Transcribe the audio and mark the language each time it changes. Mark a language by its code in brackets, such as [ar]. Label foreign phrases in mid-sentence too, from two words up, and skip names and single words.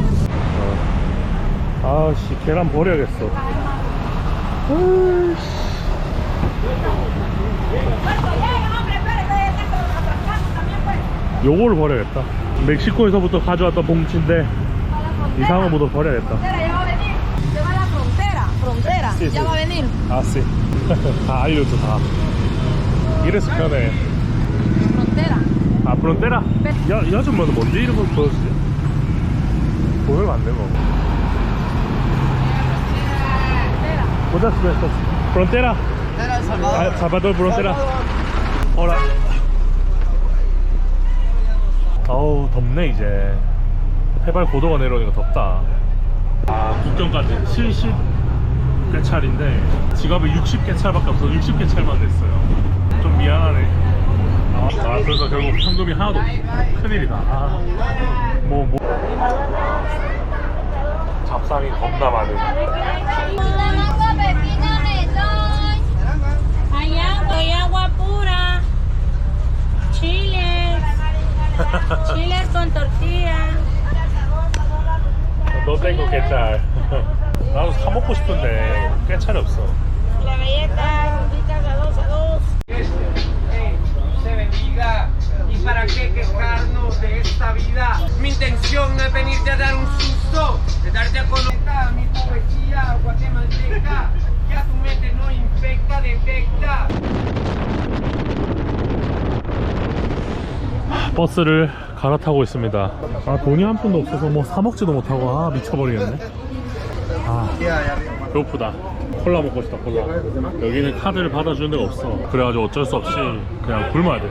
[ko] 아씨, 계란 버려야겠어. 요거를 버려야겠다. 멕시코에서부터 가져왔던 봉지인데 이상한 것도 버려야겠다. [es] Frontera, ya va a venir. [ko] 아, 씨. 다 알려줘, 다. 이래서 편해. [es] Frontera. [ko] 아, 프론테라? 이 아줌마는 뭔데 이름을 불러주지? 보면 안 되고. [es] Muchas gracias. Frontera. Salvador Frontera. Hola. [ko] 어우, 덥네 이제. 해발 고도가 내려오니까 덥다. 아, 국경까지 70개찰인데 지갑에 60개찰밖에 없어서 60개찰만 냈어요. 좀 미안하네. 아, 그래서 결국 현금이 하나도 없어. 큰일이다. 잡상이 겁나 많은. [es] Hay agua pura, chiles, chiles con tortilla. [ko] 너 땡거 깨찰. 나도 사 먹고 싶은데 깨찰이 없어. [es] La galleta, invitas a dos. Se bendiga y para qué quejarnos de esta vida. Mi intención no es venirte a dar un susto, es darte a conocer mi poesía guatemalteca, que a tu mente no infecta, detecta. [ko] 버스를 갈아타고 있습니다. 아, 돈이 한 푼도 없어서 뭐 사 먹지도 못하고 미쳐버리겠네. 아, 배고프다. 콜라 먹고 싶다. 콜라. 여기는 카드를 받아주는 데가 없어. 그래가지고 어쩔 수 없이 그냥 굶어야 돼.